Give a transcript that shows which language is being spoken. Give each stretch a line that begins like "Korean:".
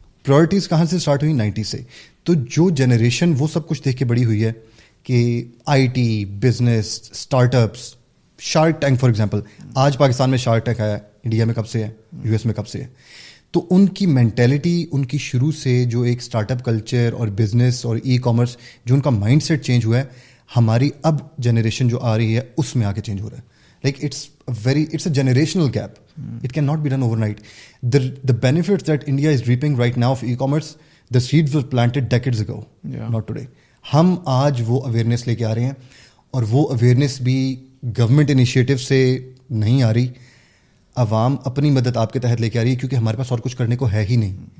Urdu: Priorities کہاں سے start ہوئی؟ 90 سے. تو جو جنریشن وہ سب کچھ دیکھ کے بڑی ہوئی ہے کہ IT, business, start ups, shark tank for example, آج پاکستان میں شارک ٹینک آیا, انڈیا میں کب سے ہے, US میں کب سے ہے. تو ان کی مینٹیلٹی, ان کی شروع سے جو ایک اسٹارٹ اپ کلچر اور بزنس اور ای کامرس, جو ان کا مائنڈ سیٹ چینج ہوا ہے, ہماری اب جنریشن جو آ رہی ہے اس میں آ کے چینج ہو رہا ہے. Like
English: it's a generational gap. It cannot be done overnight. The benefits that India is reaping right now of e-commerce, the seeds were planted decades ago, not today.
Urdu: ہم آج وہ اویئرنیس لے کے آ رہے ہیں, اور وہ اویئرنیس بھی گورنمنٹ انیشیٹو سے نہیں آ رہی, عوام اپنی مدد آپ کے تحت لے کے آ رہی ہے, کیونکہ ہمارے پاس اور کچھ کرنے کو ہے ہی نہیں.